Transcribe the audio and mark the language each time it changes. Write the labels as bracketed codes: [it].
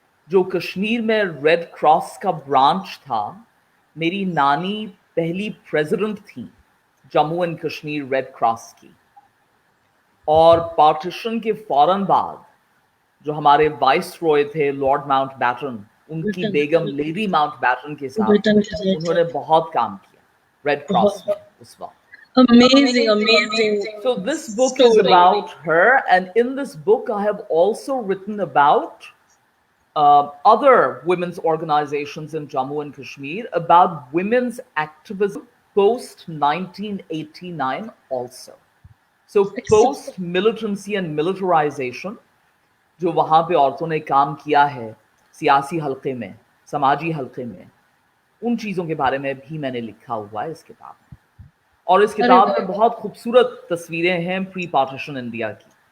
[hi] जो कश्मीर में red cross का ब्रांच था, मेरी नानी पहली प्रेसिडेंट थी Jammu and Kashmir red cross की। और पार्टीशन के फौरन बाद जो हमारे वाइस रॉय थे लॉर्ड माउंट बैटन, उनकी बेगम लेडी माउंट बैटन के साथ उन्होंने बहुत काम किया रेड क्रॉस में उस वक्त। [en] Amazing. So this book is about her, and in this book I have also written about other women's organizations in Jammu and Kashmir, about women's activism post 1989 also. So post militancy and militarization, [hi] जो वहाँ पे औरतों ने काम किया है सियासी हल्के में, समाजी हल्के में, उन चीज़ों के बारे में भी मैंने लिखा हुआ है इस किताब में। और इस किताब में बहुत खूबसूरत तस्वीरें हैं प्री पार्टीशन इंडिया की,